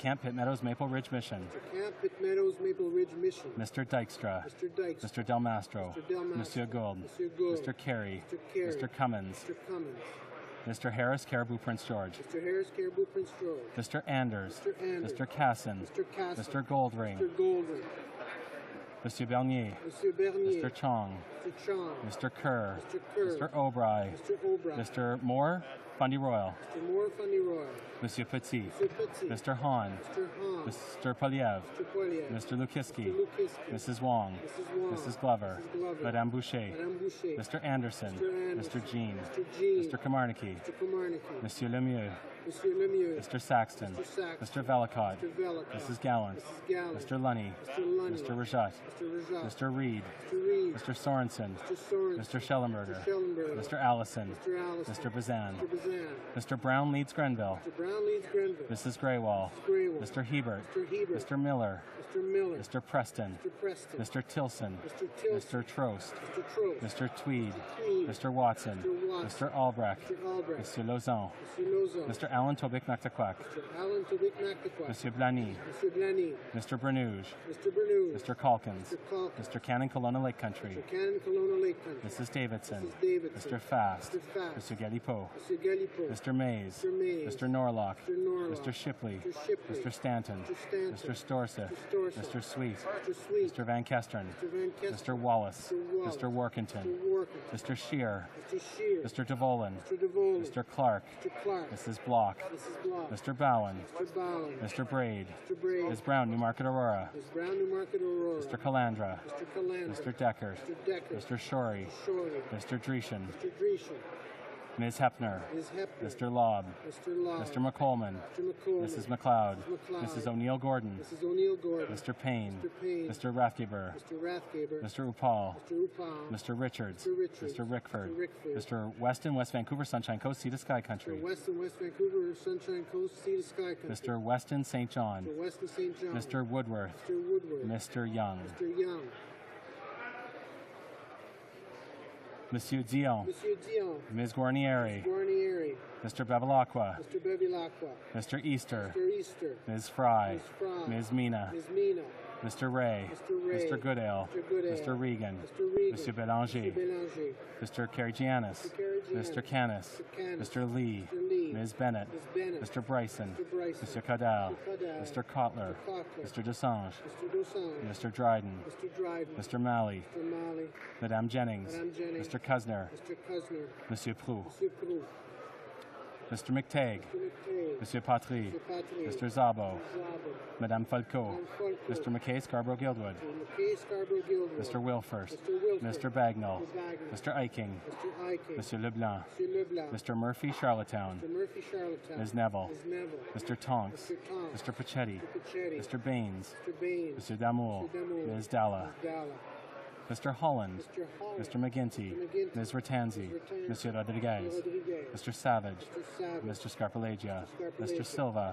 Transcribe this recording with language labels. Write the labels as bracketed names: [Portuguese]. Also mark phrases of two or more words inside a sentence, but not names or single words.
[English] Camp Pitt Meadows, Maple Ridge Mission. Mr. Camp, Pitt Meadows, Maple Ridge Mission. Mr. Dykstra. Mr. Dykes. Mr. Del Mastro. Mr. Del Mastro. Monsieur Gould. Monsieur Gould. Mr. Carey. Mr. Carey. Mr. Cummins. Mr. Cummins. Mr. Harris, Caribou Prince George. Mr. Harris, Caribou Prince George. Mr. Anders. Mr. Anders. Mr. Casson. Mr. Casson. Mr. Goldring. Mr. Goldring. Monsieur Bernier. Monsieur Bernier. Mr. Chong. Mr. Chong. Mr. Kerr. Mr. Kerr. Mr. O'Bry. Mr. O'Brien. Mr. Moore, Fundy Royal. Mr. Moore, Funny Roy. Monsieur Petit. Mr. Petit. Mr. Hahn. Mr. Hahn. Mr. Poliev. Mr. Poilievre. Mr. Lukiski. Mr. Lukiski. Mrs. Wong. Mrs. Wong. Mrs. Glover. Mrs. Glover. Madame Boucher. Madame Boucher. Mr. Anderson. Mr. Anderson. Mr. Jean. Mr. Jean. Mr. Kamarnicki. Mr. Komarnicki. Monsieur Lemieux. Monsieur Lemieux. Mr. Saxton. Mr. Saxton. Mr. Velicott. Mr. Velicott. Mrs. Gallant. Mrs. Gallant. Mr. Lunny. Mr. Lunny. Mr. Rajat. Mr. Rajat. Mr. Reed. Mr. Reed. Mr. Sorensen. Mr. Sorensen. Mr. Schellenberger. Mr. Schellenberger. Mr. Allison. Mr. Allison. Mr. Bazan. Mr. Bazan. Mr. Brown leads Grenville. Mr. Brown leads Grenville. Mrs. Graywall. Mrs. Graywall. Mr. Hebert. Mr. Hebert. Mr. Miller. Mr. Miller. Mr. Preston. Mr. Preston. Mr. Tilson. Mr. Tilson. Mr. Trost. Mr. Trost. Mr. Tweed. Tweed. Mr. Watson. Mr. Watson. Mr. Albrecht. Mr. Albrecht. Monsieur Lauzon. Mr. Lozon. Mr. Alan Tobic Nactaquac. Mr. Alan Tobic Nactaquac. Monsieur Blany. Mr. Blany. Mr. Bernouge. Mr. Bernoulli. Mr. Calkins. Mr. Calkins. Mr. Cannon Kelowna Lake Country. Mr. Cannon Kelowna Lake Country. Mrs. Davidson. Mrs. Davidson. Mr. Fast. Mr. Fast. Monsieur Galipeau. Mr. Galipeau. Mr. Mays. Mr. Mays. Mr. Norlock. Mr. Norlock. Mr. Shipley. Mr. Shipley. Mr. Stanton. Mr. Stanton. Mr. Storseth. Mr. Storseth. Mr. Sweet. Mr. Sweet. Mr. Van Kestern. Mr. Van Kester. Mr. Wallace. Mr. Wallace. Mr. Workington. Mr. Workington. Mr. Shear. Mr. Shear. Mr. DeVolen. Mr. DeVolen. Mr. Clark. Mr. Clark. Mrs. Block. Mrs. Block. Mr. Bowen. Mr. Bowen. Mr. Braid. Mr. Braid. Ms. Brown, Newmarket Aurora. Ms. Brown, Newmarket Aurora. Mr. Calandra. Mr. Calandra. Mr. Deckert. Mr. Deckert. Mr. Shorey. Shorey. Mr. Dreeshen. Mr. Dreeshen. Ms. Hepner. Ms. Hepner. Mr. Lobb. Mr. Lobb. Mr. McColeman. Mr. McColeman. Mrs. McLeod. Mrs. McLeod. Mrs. O'Neill Gordon. Mrs. O'Neill Gordon. Mr. Payne. Mr. Payne. Mr. Rathgeber. Mr. Rathgeber. Mr. Upal. Mr. Upal. Mr. Richards. Mr. Richards. Mr. Rickford. Mr. Rickford. Mr. Weston, West Vancouver, Sunshine Coast, Sea to Sky Country. Mr. Weston, West Vancouver, Sunshine Coast, Sea to Sky Country. Mr. Weston, St. John. Mr. Weston, St. John. Mr. Woodworth. Mr. Woodward. Mr. Young. Mr. Young. Monsieur Dion. Monsieur Dion. Ms. Guarnieri. Guarnieri. Mr. Bevilacqua. Mr. Bevilacqua. Mr. Easter. Mr. Easter. Ms. Fry. Ms. Fry. Ms. Mina. Ms. Mina. Mr. Ray. Mr. Goodale. Mr. Regan. Monsieur Bélanger. Mr. Karagianis. Mr. Canis. Mr. Lee. Ms. Bennett. Mr. Bryson. Mr. Cadal. Mr. Kotler. Mr. Desange. Mr. Dryden. Mr. Malley. Madame Jennings. Mr. Kuzner. Monsieur Proux. Mr. McTagg. Monsieur Patry. Mr. Zabo. Madame Falco. Mr. McKay Scarborough-Guildwood. Mr. Wilfirst. Mr. Bagnall. Mr. Eiking. Monsieur Leblanc. Mr. Murphy Charlottetown. Ms. Neville. Mr. Tonks. Mr. Pachetti. Mr. Baines. Monsieur Damour. Ms. Dalla. Mr. Holland. Mr. McGinty. Ms. Ratanzi. Monsieur Rodriguez. Mr. Savage. Mr. Scarpalagia. Mr. Silva.